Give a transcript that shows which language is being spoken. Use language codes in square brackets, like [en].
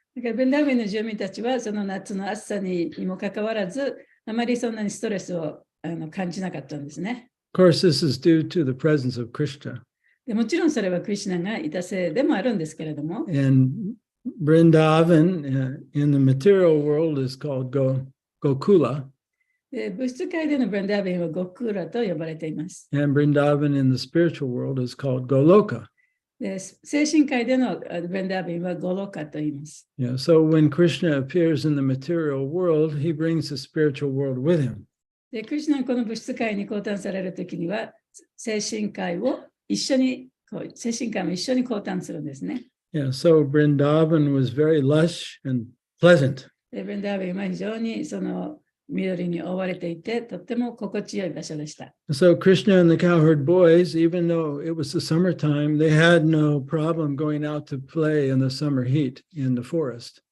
[ja] だから、ブリンダーベンの住民たちは、その夏の暑さにもかかわらず、あまりそんなにストレスを感じなかったんですね。 [en] Of course, this is due to the presence of Krishna. [ja] でもちろんそれはクリシュナがいたせいでもあるんですけれども、 [en] And Vrindavan in the material world is called Gokula, [ja] で物質界でのブリンダーベンはゴクーラと呼ばれています。 [en] and Vrindavan in the spiritual world is called Goloka. [ja] で精神界でのブリンダーベンはゴロカと言います。 [en] Yeah, so when Krishna appears in the material world, he brings the spiritual world with him. [ja] でクリシュナがこの物質界に降誕されるときには、精神界を一緒に、精神界も一緒に降誕するんですね。 [en] Yeah, so Vrindavan was very lush and pleasant. [ja] でブリンダーベンは非常にその緑に覆われていて、とっても心地よい場所でした。 [en] So Krishna and the cowherd boys, even though it was the summertime, they had no problem going out to play in the summer heat in the forest.